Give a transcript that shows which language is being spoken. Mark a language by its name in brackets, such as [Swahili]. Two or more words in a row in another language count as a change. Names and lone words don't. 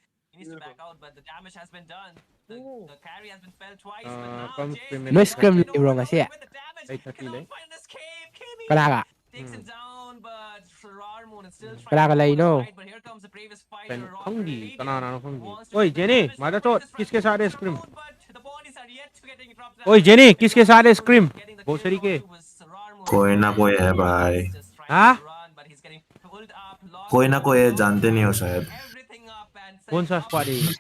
[Manipuri] ꯅꯣꯏ ꯁꯀ꯭ꯔꯤꯝ ꯂꯩꯕ꯭ꯔꯣ ꯉꯁꯤ 8:30 ꯂꯩ ꯀꯅꯥꯒ ꯀꯅꯥꯒ ꯂꯩꯔꯤꯅꯣ ꯀꯩꯅꯣ ꯈꯪꯗꯤ ꯀꯅꯥꯅꯣ ꯈꯪꯗꯤ [Hindi] ओए जेनी मादर चोद किसके साथ आइसक्रीम ओए जेनी किसके साथ आइसक्रीम भोसड़ी के कोई ना कोई है भाई हाँ कोई ना कोई है जानते नहीं हो शायद कौन सा स्क्वाड है ये?